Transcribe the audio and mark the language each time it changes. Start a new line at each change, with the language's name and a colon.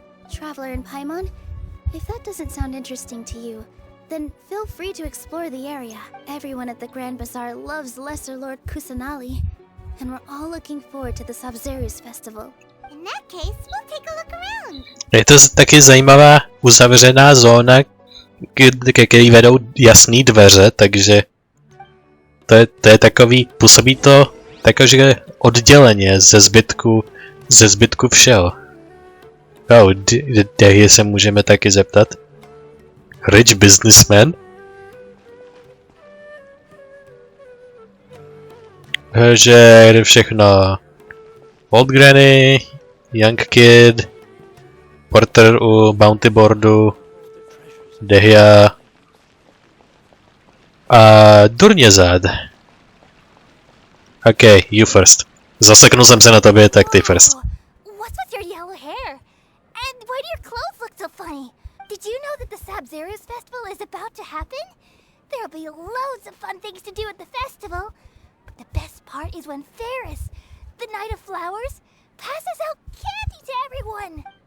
English: Traveler and Paimon, if that doesn't sound interesting to you, then feel free to explore the area. Everyone at the Grand Bazaar loves Lesser Lord Kusanali, and we're all looking forward to the Sub-Zeros festival. In that case, we'll take a look around.
Czech: Je to taky zajímavá uzavřená zóna, ke který vedou jasný dveře, takže to je takový, působí to takže odděleně ze zbytku všeho. Oh, Dehy se můžeme taky zeptat.
English: Rich businessman?
Czech: Takže všechno.
English: Old Granny, Young Kid,
Czech: Porter u Bounty Boardu, Dehya a Dunyarzad.
English: Okay, you first.
Czech: Zaseknul jsem se na tobě, tak ty first.
English: What's with your yellow hair? And why do your clothes look so funny? Did you know that the Sub-Zeros festival is about to happen? There'll be loads of fun things to do at the festival. But the best part is when Ferris, the Knight of Flowers, passes out candy to everyone.